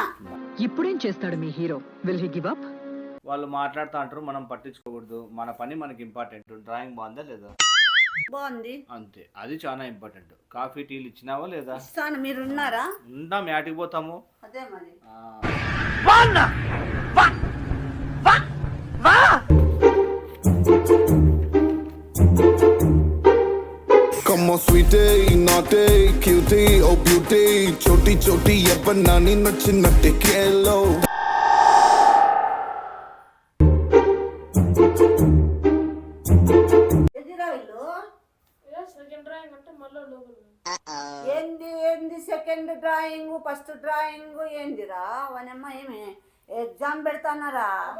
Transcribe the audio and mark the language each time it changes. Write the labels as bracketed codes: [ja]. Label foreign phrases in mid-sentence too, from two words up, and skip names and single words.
[te] ఇప్పుడేం చేస్తాడు మీ హీరో? [en] Will he give up? [te] వాళ్ళు మాట్లాడుతూ అంటారు, మనం పట్టించుకోకూడదు. మన పని మనకి ఇంపార్టెంట్. డ్రాయింగ్ బాగుందా లేదా? బాగుంది అంతే, అది చాలా ఇంపార్టెంట్. కాఫీ టీలు ఇచ్చినావా లేదా? ఇస్తాను. మీరు ఉన్నారా? ఉంటాం, యాటికి పోతాము. అదే మరి. [en] Come on sweetie, naughty, cutie, oh beauty, [hi] छोटी छोटी ये बनानी [te] నచ్చినట్టే కేలో. ఏంది [en] second drawing, first drawing [te] ఏందిరా? వనమ్మ ఏమి ఎగ్జామ్ పెడతానారా?